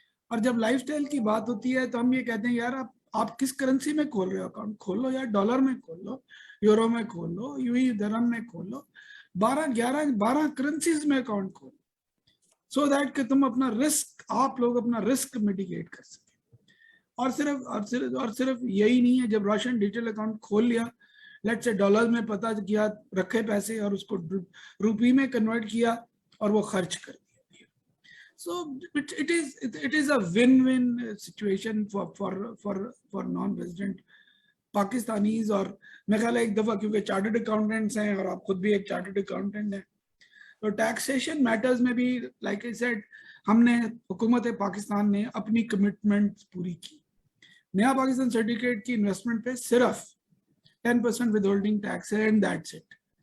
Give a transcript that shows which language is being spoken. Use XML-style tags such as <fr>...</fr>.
<ur>اور جب life style کی بات ہوتی ہے تو ہم یہ کہتے ہیں یار آپ کس کرنسی میں کھول رہے ہو اکاؤنٹ؟ کھول لو یا ڈالر میں کھول لو، یورو میں کھول لو، یو ای درہم میں کھول لو، 12 کرنسیز میں اکاؤنٹ کھول لو، سو دیٹ کہ تم اپنا رسک، آپ لوگ اپنا رسک میٹیگیٹ کر سکیں. اور صرف یہی نہیں ہے، جب روشن ڈیجیٹل اکاؤنٹ کھول لیا، لیٹ سے ڈالر میں پتہ کیا، رکھے پیسے اور اس کو روپی میں کنورٹ کیا اور وہ خرچ کر دیا.</ur> <en>So it is a win-win situation for non-resident Pakistanis.</en> <ur>اور میں خیال ہے ایک دفعہ کیونکہ چارٹرڈ اکاؤنٹنٹس ہیں اور آپ خود بھی ایک چارٹرڈ اکاؤنٹنٹ ہیں، تو ٹیکسیشن میٹرز میں بھی لائک آئی سیڈ ہم نے، حکومت پاکستان نے اپنی کمٹمنٹ پوری کی. نیا پاکستان سرٹیفکیٹ کی انویسٹمنٹ پہ صرف 10% ود ہولڈنگ ٹیکس ہے، اینڈ دیٹس اٹ.</ur>